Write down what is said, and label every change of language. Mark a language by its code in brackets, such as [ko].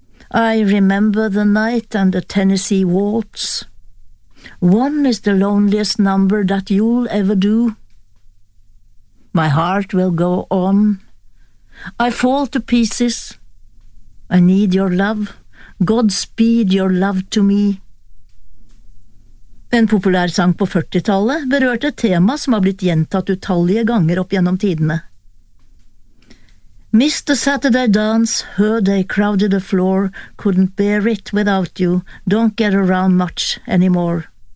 [en] I remember the night and the Tennessee waltz. One is the loneliest number that you'll ever do. My heart will go on. I fall to pieces. I need your love. Godspeed your love to me. [no] En populær sang på 40-tallet berørte et tema som har blitt gjentatt utallige ganger opp gjennom tidene. [en] Miss the Saturday dance, heard they crowded the floor, couldn't bear it without you, don't get around much anymore.